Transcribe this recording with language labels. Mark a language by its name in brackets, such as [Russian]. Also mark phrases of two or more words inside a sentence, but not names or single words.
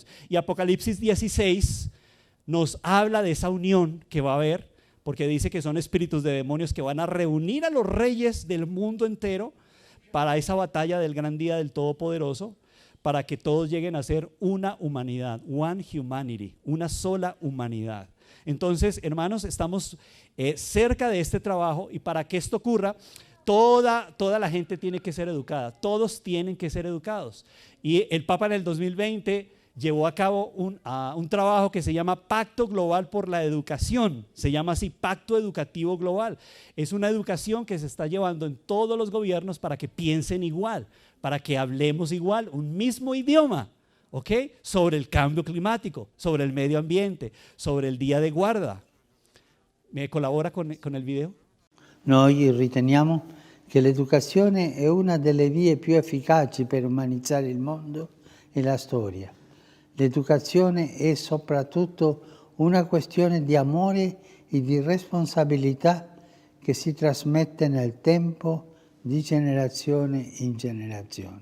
[Spanish] Y Apocalipsis 16 nos habla de esa unión que va a haber, porque dice que son espíritus de demonios que van a reunir a los reyes del mundo entero para esa batalla del gran día del Todopoderoso, para que todos lleguen a ser una humanidad, [English] one humanity, [Spanish] una sola humanidad. Entonces, hermanos, estamos cerca de este trabajo y para que esto ocurra, toda la gente tiene que ser educada, todos tienen que ser educados. Y el Papa en el 2020 llevó a cabo un trabajo que se llama Pacto Global por la Educación, se llama así, Pacto Educativo Global. Es una educación que se está llevando en todos los gobiernos para que piensen igual, para que hablemos igual, un mismo idioma, ¿ok? Sobre el cambio climático, sobre el medio ambiente, sobre el día de guarda. ¿Me colabora con el video? [Italian] Noi riteniamo che l'educazione è una delle vie più efficaci per umanizzare il mondo e la storia. L'educazione è soprattutto una questione di amore e di responsabilità che si trasmette nel tempo di generazione in generazione.